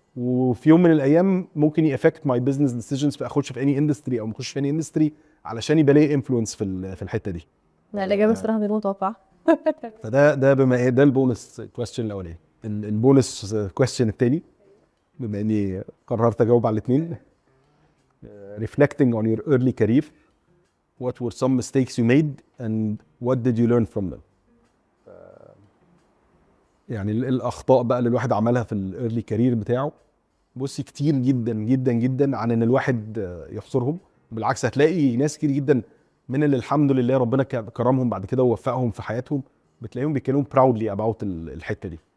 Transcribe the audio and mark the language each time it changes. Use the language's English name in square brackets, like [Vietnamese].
[Arabic] وفي يوم من الايام ممكن [English] يافكت my business decisions [Arabic] في اخش في [English] any industry [Arabic] او ما اخش في اني اندستري علشان يبقى لي انفلونس في الحته دي. لا الاجابه الصراحه غير متوقعه. فده بما ايه ده البونس كويستشن الاولاني. البونس كويستشن الثاني بما اني قررت اجاوب على الاثنين. [English] reflecting on your early career, what were some mistakes you made and what did you learn from them. [Arabic] يعني الاخطاء بقى اللي الواحد عملها في الايرلي كارير بتاعه، بصي كتير جدا جدا جدا عن ان الواحد يحصرهم. بالعكس هتلاقي ناس كتير جدا من اللي الحمد لله ربنا كرمهم بعد كده ووفقهم في حياتهم بتلاقيهم بيتكلموا [English] proudly about [Arabic] الحته دي.